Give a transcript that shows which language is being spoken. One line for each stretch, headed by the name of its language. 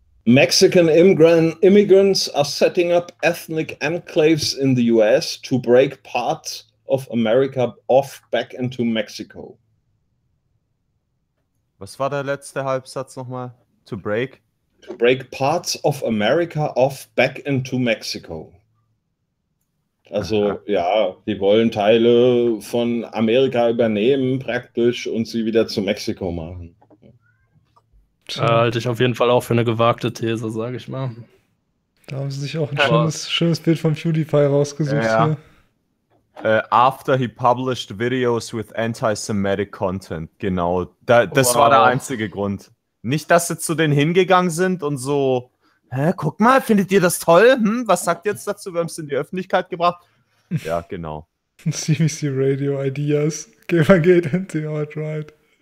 English: Mexican immigrants are setting up ethnic enclaves in the US to break parts of America off back into Mexico.
German: Was war der letzte Halbsatz nochmal?
English: To break? To break parts of America off back into Mexico.
German: Also, aha. Ja, die wollen Teile von Amerika übernehmen praktisch und sie wieder zu Mexiko machen. Halte ich auf jeden Fall auch für eine gewagte These, sage ich mal. Da haben sie sich auch ein schönes Bild von PewDiePie rausgesucht. Ja.
English: After he published videos with anti-Semitic content.
German: Genau, das war der einzige Grund. Nicht, dass sie zu denen hingegangen sind und so, guck mal, findet ihr das toll? Was sagt ihr jetzt dazu? Wir haben es in die Öffentlichkeit gebracht. Ja, genau.
English: CBC Radio Ideas. Gamer geht in the alt-right.